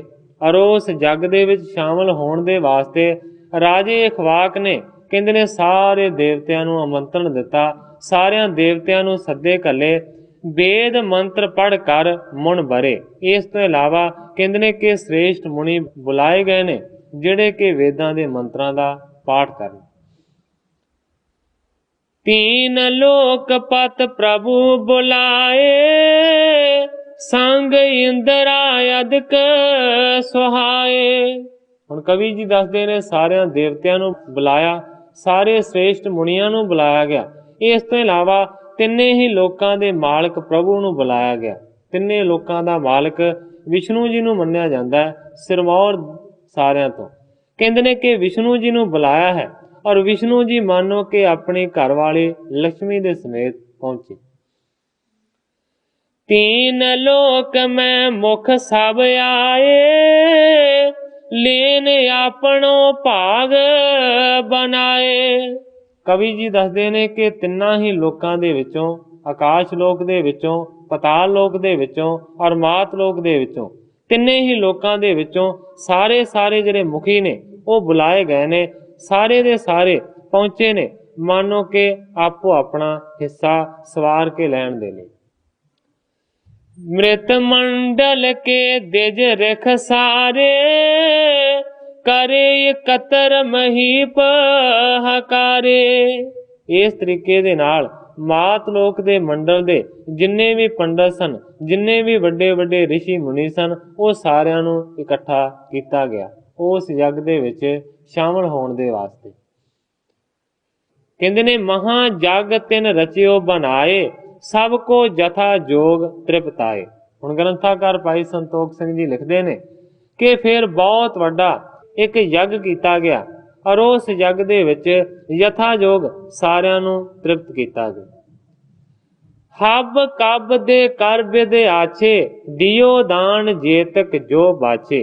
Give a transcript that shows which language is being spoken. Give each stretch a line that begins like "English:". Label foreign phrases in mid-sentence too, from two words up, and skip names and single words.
Punjabi: ਔਰ ਉਸ ਜਗ ਦੇ ਵਿੱਚ ਸ਼ਾਮਲ ਹੋਣ ਦੇ ਵਾਸਤੇ ਰਾਜੇ ਇਖਵਾਕ ਨੇ ਕਹਿੰਦੇ ਨੇ ਸਾਰੇ ਦੇਵਤਿਆਂ ਨੂੰ ਆਮੰਤਰਣ ਦਿੱਤਾ, ਸਾਰਿਆਂ ਦੇਵਤਿਆਂ ਨੂੰ ਸੱਦੇ ਘੱਲੇ, ਵੇਦ ਮੰਤਰ ਪੜ੍ਹ ਕਰ ਮੁਣ ਬਰੇ। ਇਸ ਤੋਂ ਇਲਾਵਾ ਕਹਿੰਦੇ ਨੇ ਕਿ ਸ੍ਰੇਸ਼ਟ ਮੁਨੀ ਬੁਲਾਏ ਗਏ ਨੇ ਜਿਹੜੇ ਕਿ ਵੇਦਾਂ ਦੇ ਮੰਤਰਾਂ ਦਾ ਪਾਠ ਕਰਨ।
Braj: तीन लोक पत प्रभु बुलाए, संग इंद्रा अदक सुहाए।
Punjabi: ਹੁਣ ਕਵੀ ਜੀ ਦੱਸਦੇ ਨੇ ਸਾਰਿਆਂ ਦੇਵਤਿਆਂ ਨੂੰ ਬੁਲਾਇਆ, ਸਾਰੇ ਸ੍ਰੇਸ਼ਟ ਮੁਨੀਆਂ ਨੂੰ ਬੁਲਾਇਆ ਗਿਆ। ਇਸ ਤੋਂ ਇਲਾਵਾ ਤਿੰਨੇ ਹੀ ਲੋਕਾਂ ਦੇ ਮਾਲਕ ਪ੍ਰਭੂ ਨੂੰ ਬੁਲਾਇਆ ਗਿਆ। ਤਿੰਨੇ ਲੋਕਾਂ ਦਾ ਮਾਲਕ ਵਿਸ਼ਨੂੰ ਜੀ ਨੂੰ ਮੰਨਿਆ ਜਾਂਦਾ ਹੈ, ਸਿਰਮੌਰ ਸਾਰਿਆਂ ਤੋਂ। ਕਹਿੰਦੇ ਨੇ ਕਿ ਵਿਸ਼ਨੂੰ ਜੀ ਨੂੰ ਬੁਲਾਇਆ ਹੈ ਔਰ ਵਿਸ਼ਨੂੰ ਜੀ ਮਾਨੋ ਕਿ ਆਪਣੀ ਘਰ ਵਾਲੀ ਲక్ష్ਮੀ ਦੇ ਸਮੇਤ ਪਹੁੰਚੇ।
Braj: तीन लोक में मुख सब आए, लेन आपनो भाग बनाए।
Punjabi: ਕਵੀ ਜੀ ਦੱਸਦੇ ਨੇ ਕਿ ਤਿੰਨਾਂ ਹੀ ਲੋਕਾਂ ਦੇ ਵਿੱਚੋਂ, ਆਕਾਸ਼ ਲੋਕ ਦੇ ਵਿੱਚੋਂ, ਪਤਾਲ ਲੋਕ ਦੇ ਵਿੱਚੋਂ ਔਰ ਮਾਤ ਲੋਕ ਦੇ ਵਿੱਚੋਂ, ਤਿੰਨੇ ਹੀ ਲੋਕਾਂ ਦੇ ਵਿੱਚੋਂ ਸਾਰੇ ਜਿਹੜੇ ਮੁਖੀ ਨੇ ਉਹ ਬੁਲਾਏ ਗਏ ਨੇ। ਸਾਰੇ ਦੇ ਸਾਰੇ ਪਹੁੰਚੇ ਨੇ ਮਾਨੋ ਕਿ ਆਪੋ ਆਪਣਾ ਹਿੱਸਾ ਸਵਾਰ ਕੇ ਲੈਣ ਦੇ ਲਈ।
Braj: मृत मंडल के दिज रख सारे, करे कतर महीप हकारे।
Punjabi: ਇਸ ਤਰੀਕੇ ਦੇ ਨਾਲ ਮਾਤ ਲੋਕ ਦੇ ਮੰਡਲ ਦੇ ਜਿੰਨੇ ਵੀ ਪੰਡਿਤ ਸਨ, ਜਿੰਨੇ ਵੀ ਵੱਡੇ ਵੱਡੇ ਰਿਸ਼ੀ ਮੁਨੀ ਸਨ, ਵੋ ਸਾਰਿਆਂ ਨੂੰ ਇਕੱਠਾ ਕੀਤਾ ਗਿਆ ਉਸ ਯੱਗ ਦੇ ਵਿਚ ਸ਼ਾਮਲ ਹੋਣ ਦੇ ਵਾਸਤੇ। ਕਹਿੰਦੇ ਨੇ
Braj: महा जग तिन रचियो बनाए, सब को जथा जोग तृप्ताए।
Punjabi: ਹੁਣ ਗ੍ਰੰਥਾਕਾਰ ਭਾਈ ਸੰਤੋਖ ਸਿੰਘ ਜੀ ਲਿਖਦੇ ਨੇ ਕਿ ਫਿਰ ਬਹੁਤ ਵੱਡਾ ਇੱਕ ਯੱਗ ਕੀਤਾ ਗਿਆ ਔਰ ਉਸ ਯੱਗ ਦੇ ਵਿੱਚ ਯਥਾ ਜੋਗ ਸਾਰਿਆਂ ਨੂੰ ਤ੍ਰਿਪਤ ਕੀਤਾ ਗਿਆ।
Braj: ਹਬ ਕਬ ਦੇ ਕਰ ਬਿਦ ਆਛੇ, ਦਿਓ ਦਾਨ ਜੇਤਕ ਜੋ ਬਾਛੇ।